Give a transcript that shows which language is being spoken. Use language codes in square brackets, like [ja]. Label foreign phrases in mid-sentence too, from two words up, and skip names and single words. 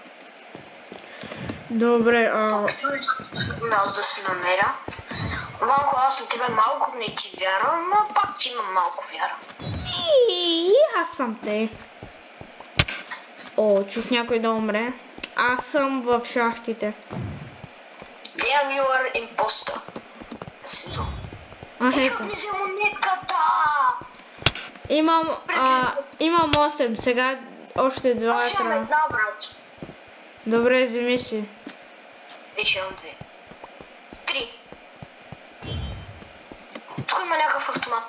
[bg] Добре, Аз да се намеря. Ванко, аз на тебе малко не ти вярвам, но пак ти имам малко вяра. И аз съм те. О, чух някой да умре. Аз съм в шахтите. [en] Damn, you are imposter. [bg] Сидо. Ето. Ми се монетката! Имам 8, сега още 2 Аз имам трябва. една, брат. Добре, вземи си. Вече имам 2. 3. Тук има някакъв автомат.